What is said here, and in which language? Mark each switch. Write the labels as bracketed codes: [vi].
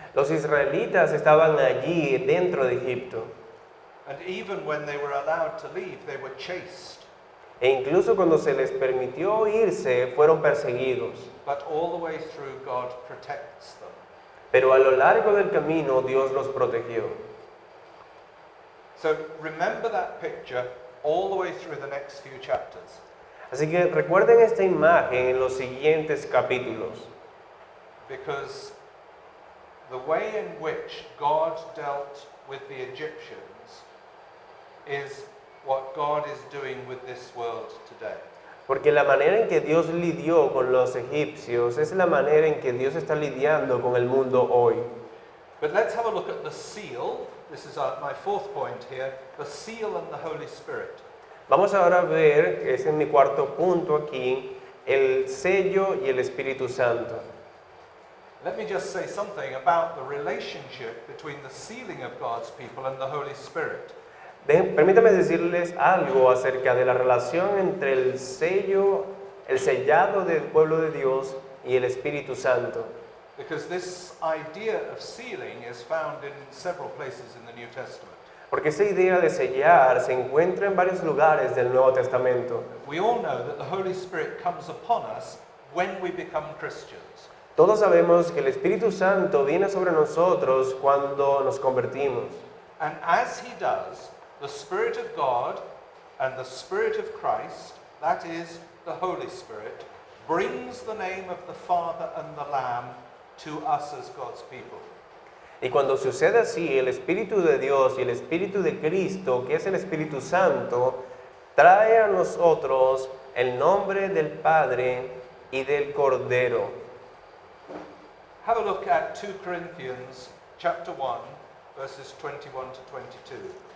[es] Los israelitas estaban allí dentro de Egipto. [en] And even when they were allowed to leave, they were chased. [es] E incluso cuando se les permitió irse, fueron perseguidos. [en] But all the way through, God protects them. [es] Pero a lo largo del camino, Dios los protegió. [en] So remember that picture all the way through the next few chapters. [es] Así que recuerden esta imagen en los siguientes capítulos. [en] Because the way in which God dealt with the Egyptians is what God is doing with this world today. [es] Porque la manera en que Dios lidió con los egipcios es la manera en que Dios está lidiando con el mundo hoy. [en] But let's have a look at the seal. This is my fourth point here, the seal and the Holy Spirit. [es] Vamos ahora a ver, ese es mi cuarto punto aquí, el sello y el Espíritu Santo. [en] Let me just say something about the relationship between the sealing of God's people and the Holy Spirit. [es] Permítame decirles algo acerca de la relación entre el sello, el sellado del pueblo de Dios y el Espíritu Santo. [en] Because this idea of sealing is found in several places in the New Testament. [es] Porque esa idea de sellar se encuentra en varios lugares del Nuevo Testamento. [en] We all know that the Holy Spirit comes upon us when we become Christians. [es] Todos sabemos que el Espíritu Santo viene sobre nosotros cuando nos convertimos. [en] And as he does, the Spirit of God and the Spirit of Christ, that is the Holy Spirit, brings the name of the Father and the Lamb to us as God's people. [es] Y cuando sucede así, el Espíritu de Dios y el Espíritu de Cristo, que es el Espíritu Santo, trae a nosotros el nombre del Padre y del Cordero. [en] Have a look at 2 Corinthians chapter 1, verses 21 to 22.